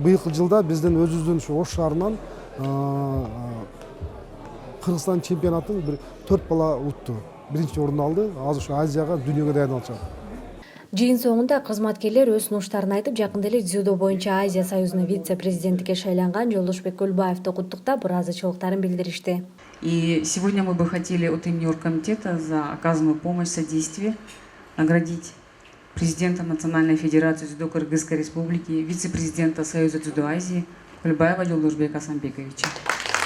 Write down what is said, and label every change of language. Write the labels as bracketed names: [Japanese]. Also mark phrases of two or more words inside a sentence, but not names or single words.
[Kyrgyz] Быйылкы жылда биздин өзүбүздүн ушу Ош шаарынан Кыргызстан чемпионатын бир 4 бала утту. Биринчи орун алды. Азыр ушу Азияга, дүйнөгө даярдалышат. Жыйын соңунда кызматкерлер өз сунуштарын айтып, жакында эле дзюдо боюнча Азия союзунун вице-президентиге шайланган Жолдошбек Көлбаевди куттуктап, ыраазычылыктарын билдиришти. [Russian] И сегодня мы бы хотели от имени оргкомитета за оказанную помощь, содействие наградить президента Национальной федерации дзюдо Кыргызской республики, вице-президента Союза дзюдо Азии Көлбаева Жолдошбека Асанбековича.